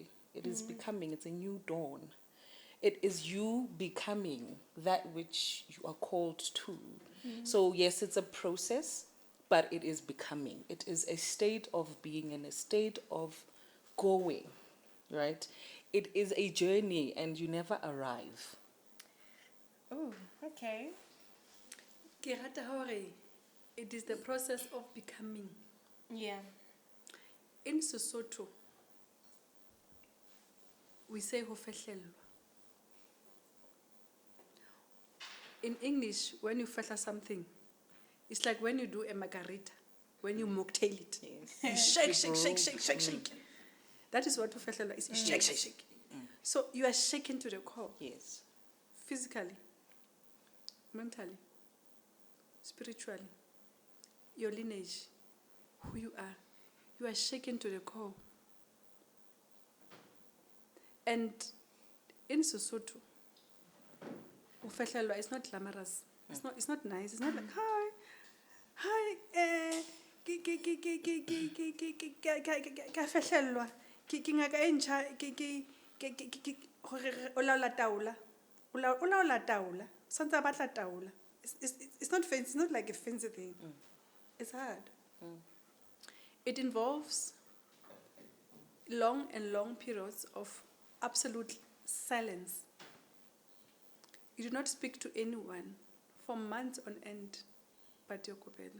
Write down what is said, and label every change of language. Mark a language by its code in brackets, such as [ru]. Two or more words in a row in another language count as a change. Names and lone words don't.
[en] It is becoming, it's a new dawn. It is you becoming that which you are called to. So yes, it's a process, but it is becoming. It is a state of being and a state of going, right? It is a journey and you never arrive. Oh, okay. [st] Ke rata hore [en] it is the process of becoming. Yeah. In Sesotho, we say [st] ho fehlellwa. [en] In English, when you fehla something, it's like when you do a margarita, when you mocktail it. Yes. You shake, You shake, shake, brew. shake, shake, shake. That is what [st] ho fehlellwa [en] is. You shake, shake, shake. So you are shaken to the core, Yes. physically, mentally, spiritually, your lineage, who you are. You are shaken to the core. And in Sesotho, [st] ho fehlellwa [en] is not glamorous. It's not nice. It's not like, hi, [st] ka fehlellwa. Ke ngaka e ntjha, o laola taola. O laola taola. Santse a batla taola. [en] It's not fancy. It's not like a fancy thing. It's hard. It involves long and long periods of absolute silence. You do not speak to anyone for months on end, but you're kopela.